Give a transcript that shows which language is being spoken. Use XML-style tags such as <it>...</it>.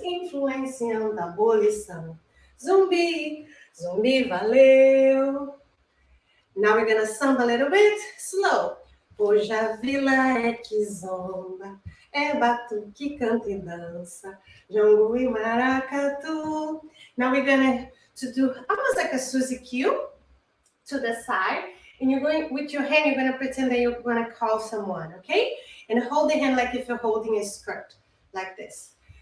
<pt>Influenciando a abolição. Zumbi, zumbi, valeu.</pt> <en>Now we're gonna samba a little bit slow.</en> <pt>Hoje a vila é Kizomba, é batuque, canta e dança, jongo e maracatu.</pt> <en>Now we're gonna to do almost like a Suzy Q to the side, and you're going with your hand. You're gonna pretend that you're gonna call someone, okay? And hold the hand like if you're holding a skirt, like this.</en>